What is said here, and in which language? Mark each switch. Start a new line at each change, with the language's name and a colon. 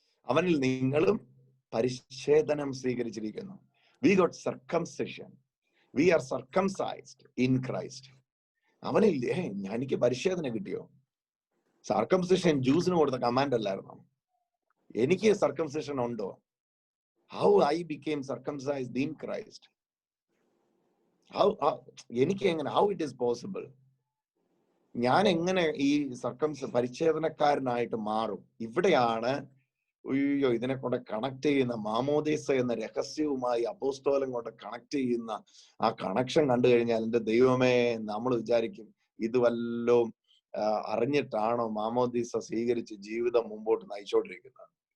Malayalam: അവനിൽ നിങ്ങളും പരിച്ഛേദനം സ്വീകരിച്ചിരിക്കുന്നു.
English: We got circumcision. We are circumcised in Christ.
Malayalam: അവനിൽ എനിക്ക് പരിച്ഛേദന കിട്ടിയോ? സർക്കംസിഷൻ ജ്യൂസിന് കൊടുത്ത കമാൻഡ് അല്ലായിരുന്നോ? എനിക്ക് സർക്കംസിഷൻ ഉണ്ടോ?
English: How I became circumcised in Christ.
Malayalam: എനിക്ക് എങ്ങനെ,
English: how it is possible?
Malayalam: ഞാൻ എങ്ങനെ ഈ പരിച്ഛേദനക്കാരനായിട്ട് മാറും? ഇവിടെയാണ് ഇതിനെ കൊണ്ട് കണക്ട് ചെയ്യുന്ന മാമോദീസ എന്ന രഹസ്യവുമായി അപ്പോസ്തലൻ കൊണ്ട് കണക്ട് ചെയ്യുന്ന ആ കണക്ഷൻ കണ്ടു കഴിഞ്ഞാൽ, എന്റെ ദൈവമേ, നമ്മൾ വിചാരിക്കും ഇത് വല്ലതും അറിഞ്ഞിട്ടാണോ മാമോദീസ സ്വീകരിച്ച് ജീവിതം മുമ്പോട്ട് നയിച്ചോണ്ടിരിക്കുന്നത്.